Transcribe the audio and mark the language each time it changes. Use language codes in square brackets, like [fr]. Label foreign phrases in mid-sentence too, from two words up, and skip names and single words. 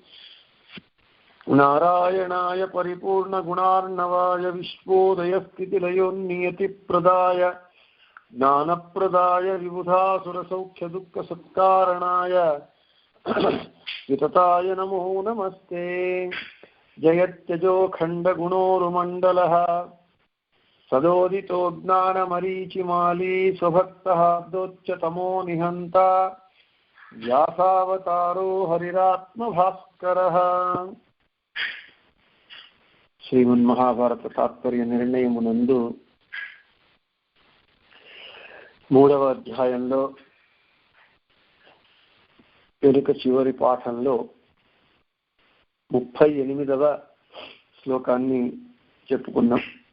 [sa] नारायणाय परिपूर्णगुणार्णवाय विश्वोदयस्थितिलयोन्नियतिप्रदाय ज्ञानप्रदाय विबुधासुरसौख्यदुःखसत्कारणाय वितताय नमो नमस्ते। जयत्यजोखण्डगुणोरुमण्डलः सदोदितो ज्ञानमरीचिमाली स्वभक्तः दोच्चतमो निहन्ता व्यासावतारो हरिरात्मभास्करः। [te] శ్రీమన్మహాభారత తాత్పర్య నిర్ణయమునందు 3వ అధ్యాయంలో వెనుక చివరి పాఠంలో 38వ శ్లోకాన్ని చెప్పుకున్నాం.